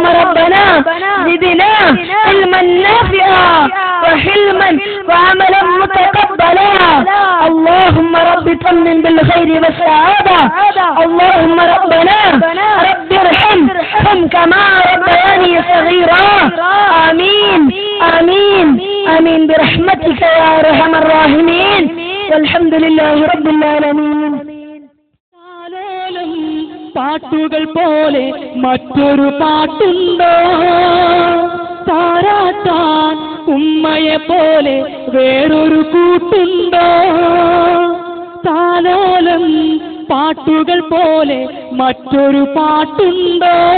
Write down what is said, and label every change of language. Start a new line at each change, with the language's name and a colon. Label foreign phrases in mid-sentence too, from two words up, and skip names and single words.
Arabic: ربنا زدنا علما نافعا وحلما وعملا متقبلا اللهم رب طمن بالخير والسعادة اللهم ربنا رب ارحم كما ربياني صغيرا آمين آمين آمين برحمتك يا أرحم الراحمين والحمد لله رب العالمين.
Malayalam: പാട്ടുകൾ പോലെ മറ്റൊരു പാട്ടുണ്ടോ താരാട്ടാൻ ഉമ്മയെ പോലെ വേറൊരു കൂട്ടുണ്ടോ താലോലം പാട്ടുകൾ പോലെ മറ്റൊരു പാട്ടുണ്ടോ